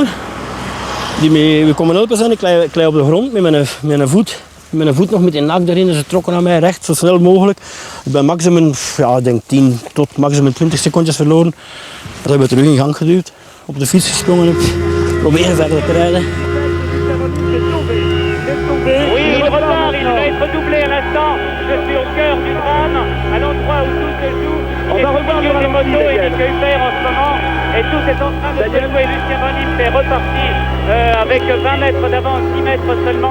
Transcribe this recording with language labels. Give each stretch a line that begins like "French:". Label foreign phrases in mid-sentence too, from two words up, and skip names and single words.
Dutch: Die me komen helpen zijn. Ik klei op de grond met mijn voet nog met die nak erin. Ze trokken aan mij recht, zo snel mogelijk. Ik ben maximum, ik denk 10 tot maximum 20 secondjes verloren. Dat hebben we terug in gang geduwd. Op de fiets gesprongen heb. Proberen verder te rijden.
French: Oui, il repart, il va être doublé à l'instant. Je suis au cœur du drame, à l'endroit où tout se joue. On va revoir les motos et Nick Hupert en ce moment. Et tout est en train de se jouer. Lucien Van Impe est reparti avec 20 mètres d'avance, 10 mètres seulement.